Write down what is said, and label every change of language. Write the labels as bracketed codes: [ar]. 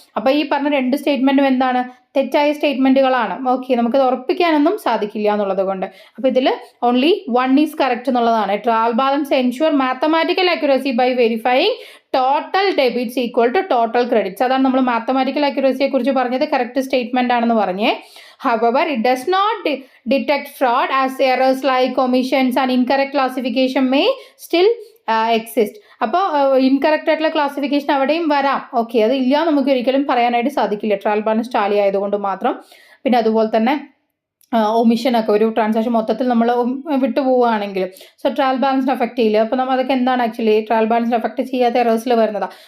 [ml] അപ്പോൾ ഈ പറഞ്ഞ രണ്ട് സ്റ്റേറ്റ്മെന്റും എന്താണ്, തെറ്റായ സ്റ്റേറ്റ്മെന്റുകളാണ്. ഓക്കെ, നമുക്കത് ഉറപ്പിക്കാനൊന്നും സാധിക്കില്ല എന്നുള്ളത് കൊണ്ട്. അപ്പോൾ ഇതിൽ [en] only one is correct [ml] എന്നുള്ളതാണ്. [en] Trial balance ensure mathematical accuracy by verifying total debits equal to total credits. [ml] അതാണ് നമ്മൾ മാത്തമാറ്റിക്കൽ അക്യുറസിയെ കുറിച്ച് പറഞ്ഞത്, കറക്റ്റ് സ്റ്റേറ്റ്മെന്റ് ആണെന്ന് പറഞ്ഞേ. [en] However, it does not detect fraud as errors like omissions and incorrect classification may still exist. [ml] അപ്പോൾ incorrect ആയിട്ടുള്ള classification അവിടെയും വരാം. ഓക്കെ, അത് ഇല്ല നമുക്ക് ഒരിക്കലും പറയാനായിട്ട് സാധിക്കില്ല ട്രയൽ ബാലൻസ് ടാലി ആയതുകൊണ്ട് മാത്രം. പിന്നെ അതുപോലെ തന്നെ ഒമിഷനൊക്കെ, ഒരു ട്രാൻസാക്ഷൻ മൊത്തത്തിൽ നമ്മൾ വിട്ടുപോവുകയാണെങ്കിൽ സോ ട്രയൽ ബാലൻസിന് എഫക്റ്റ് ചെയ്യില്ല. അപ്പോൾ നമ്മൾ അതൊക്കെ എന്താണ്, ആക്ച്വലി ട്രയൽ ബാലൻസിന് എഫക്റ്റ് ചെയ്യാത്ത എറേഴ്സിൽ വരുന്നതാണ്.